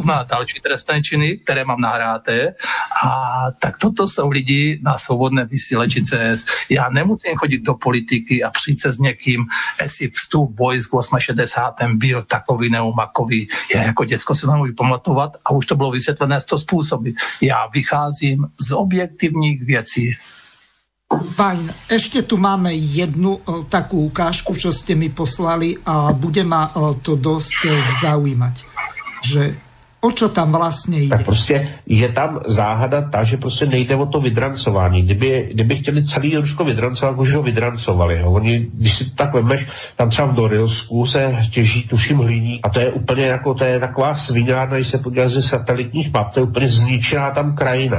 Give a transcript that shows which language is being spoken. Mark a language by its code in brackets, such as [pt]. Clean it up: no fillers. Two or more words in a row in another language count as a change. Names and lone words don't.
[cs] Zná další trestné činy, které mám nahráté. A tak toto jsou lidi na svobodné vysílači CS. Já nemusím chodit do politiky a přijít se s někým, jestli vstup vojsk v 68. byl takový neumakový. Já jako děcko se nemůžu pamatovat a už to bylo vysvětlené 100 způsoby. Já vycházím z objektivních věcí. Fajn. [sk] Ešte tu máme jednu takú ukážku, čo ste mi poslali a bude ma to dosť zaujímať. [cs] Že o čo tam vlastně jde? Tak prostě je tam záhada ta, že prostě nejde o to vydrancování. Kdyby chtěli celý Rusko vydrancovat, už ho vydrancovali. Jo. Oni, když si to tak vemeš, tam třeba v Norilsku se těží, tuším, hliník a to je úplně jako, to je taková svinárna, když se podíváš ze satelitních map, to je úplně zničená tam krajina.